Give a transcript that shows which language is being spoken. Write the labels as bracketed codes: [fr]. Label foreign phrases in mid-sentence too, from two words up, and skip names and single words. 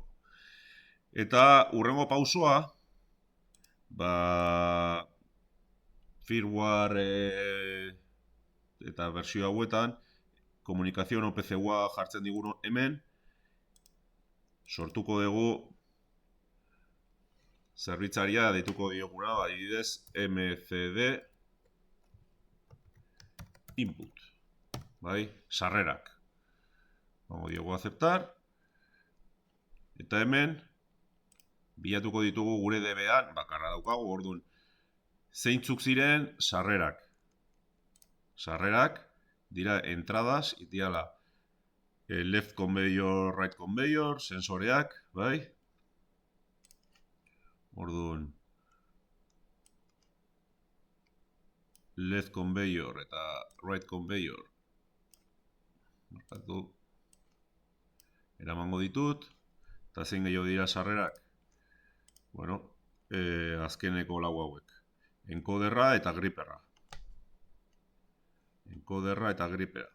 [eu] Eta hurrengo pausoa, firmware eta bersio hauetan, komunikazio OPC-ua jartzen digun hemen, sortuko dugu zerbitzaria deituko dioguna, adibidez, MCD input, bai, sarrerak. Vamos diogu aceptar, eta hemen bilatuko ditugu gure DB-an, bakarra daukagu, orduan, zeintzuk ziren sarrerak. Sarrerak dira entradas, itiala [en] left conveyor, right conveyor, [eu] sensoreak, bai? Orduan, [en] left conveyor [eu] eta [en] right conveyor [eu] markatu eramango ditut, eta zein gehiago dira sarrerak? Bueno, azkeneko lau hauek. Encoderra eta gripperra. Encoderra eta gripperra.